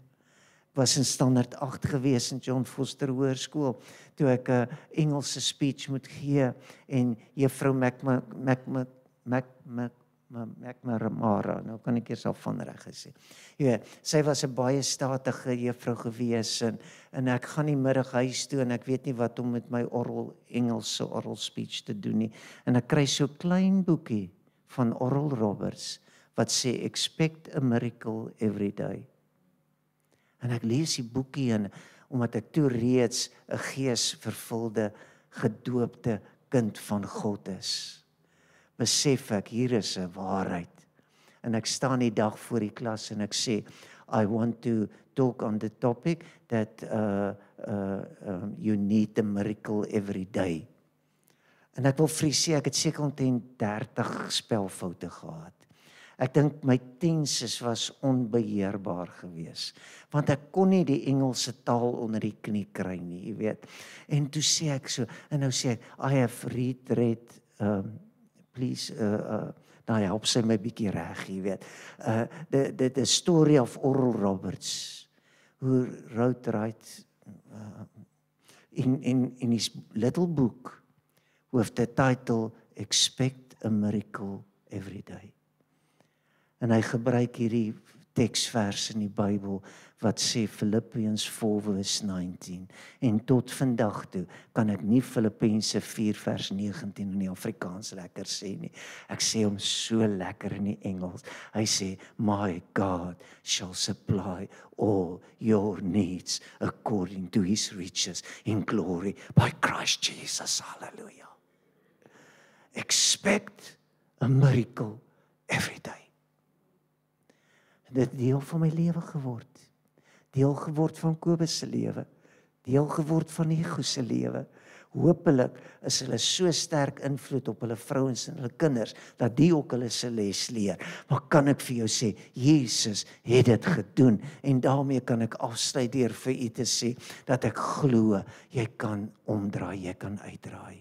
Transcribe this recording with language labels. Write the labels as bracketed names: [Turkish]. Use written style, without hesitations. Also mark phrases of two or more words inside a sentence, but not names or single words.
[Afrikaans] Was in standaard 8 gewees in John Foster Hoërskool, toe ek 'n Engelse speech moet gee, en juffrou McNamara, nou kan ek eers al van reg gesê. Ja, sy was 'n baie statige juffrou gewees, en ek gaan die middag huis toe, en ek weet nie wat om met my Engelse [English] oral speech [Afrikaans] te doen nie, en ek kry so 'n klein boekie van Oral Roberts, wat sê, [English] expect a miracle every day. [Afrikaans] En ek lees die boekie en omdat ek toe reeds 'n geesvervulde, gedoopte kind van God is, besef ek, hier is 'n waarheid. En ek staan die dag voor die klas en ek sê, [English] I want to talk on the topic that you need a miracle every day. [Afrikaans] En ek wil vir sê, ek het seker omtrent 30 spelfoute gehad. Ek dink my tenses was onbeheerbaar geweest, want ek kon nie die Engelse taal onder die knie kry nie, jy weet. En toe sê ek so, en nou sê ek, [English] I have read, please, [Afrikaans] nou help sy my bietjie reg, jy weet. [English] The story of Oral Roberts, who wrote in his little book with the title Expect a Miracle Every Day. [Afrikaans] En hy gebruik hierdie teksvers in die Bybel wat sê Philippians 4 vers 19. En tot vandag toe kan ek nie Filippense 4 vers 19 in die Afrikaans lekker sê nie. Ek sê hom so lekker in die Engels. Hy sê, [English] my God shall supply all your needs according to his riches in glory by Christ Jesus. Hallelujah. Expect a miracle every day. [Afrikaans] Dit deel van my lewe geword. Deel geword van Kobus se lewe. Deel geword van Ego se lewe. Hoopelik is hulle so sterk invloed op hulle vrouens en hulle kinders, dat die ook hulle se les leer. Maar kan ek vir jou sê, Jesus het dit gedoen, en daarmee kan ek afsluit deur vir u te sê, dat ek glo, jy kan omdraai, jy kan uitdraai.